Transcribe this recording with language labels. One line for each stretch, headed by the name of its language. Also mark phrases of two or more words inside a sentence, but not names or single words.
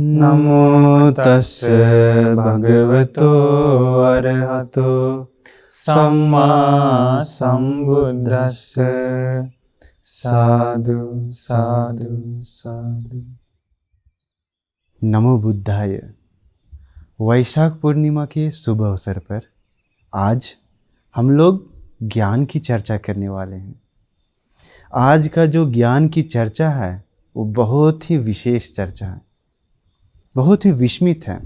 Pali: नमो तस्स भगवतो अरहतो सम्मा संबुद्दस्स। साधु साधु साधु। नमो बुद्धाय।
Hindi: वैशाख पूर्णिमा के शुभ अवसर पर आज हम लोग ज्ञान की चर्चा करने वाले हैं। आज का जो ज्ञान की चर्चा है वो बहुत ही विशेष चर्चा है, बहुत ही विस्मित है।